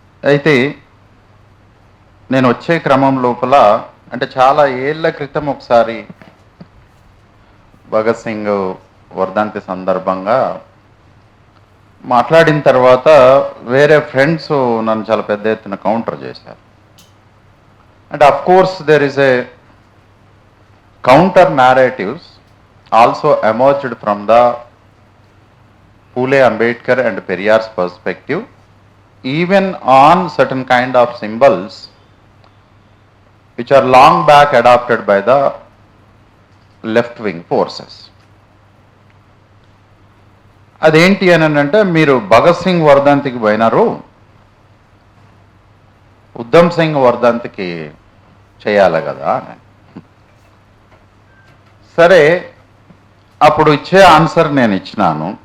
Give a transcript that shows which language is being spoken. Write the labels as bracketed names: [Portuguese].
[Telugu] అయితే నేను వచ్చే క్రమం లోపల అంటే చాలా ఏళ్ల క్రితం ఒకసారి భగత్ సింగ్ వర్ధంతి సందర్భంగా మాట్లాడిన తర్వాత వేరే ఫ్రెండ్స్ నన్ను చాలా పెద్ద ఎత్తున కౌంటర్ చేశారు. అంటే [English] Of course there is a counter narratives also emerged from the Phule Ambedkar and Periyar's perspective, even on certain kind of symbols which are long back adopted by the left-wing forces. [Telugu] అదేంటి అని అంటే, మీరు భగత్ సింగ్ వర్ధంతికి పోయినారు, ఉద్ధమ్ సింగ్ వర్ధంతికి చేయాలి కదా అని. సరే, అప్పుడు ఇచ్చే ఆన్సర్ నేను ఇచ్చినాను.